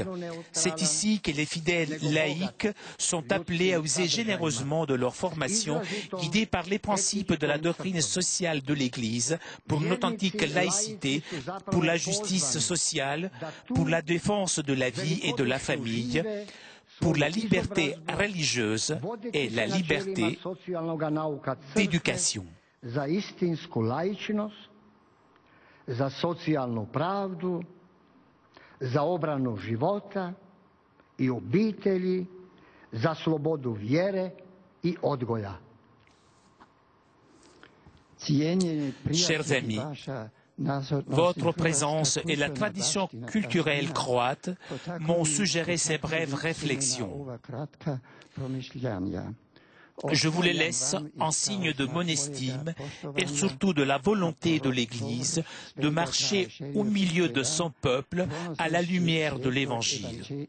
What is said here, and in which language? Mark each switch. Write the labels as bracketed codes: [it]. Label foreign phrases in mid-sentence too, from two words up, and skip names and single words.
[fr] C'est ici que les fidèles laïcs sont appelés à user généreusement de leur formation, guidés par les principes de la doctrine sociale de l'Église, pour une authentique laïcité, pour la justice sociale, pour la défense de la vie et de la famille, pour la liberté religieuse et la liberté d'éducation. [hr] Za istinsku laičnost, za socijalnu pravdu, za obranu života i obitelji, za slobodu vjere i odgoja. [fr] Chers amis, votre présence et la tradition culturelle croate m'ont suggéré ces brèves réflexions. Je vous les laisse en signe de mon estime et surtout de la volonté de l'Église de marcher au milieu de son peuple à la lumière de l'Évangile.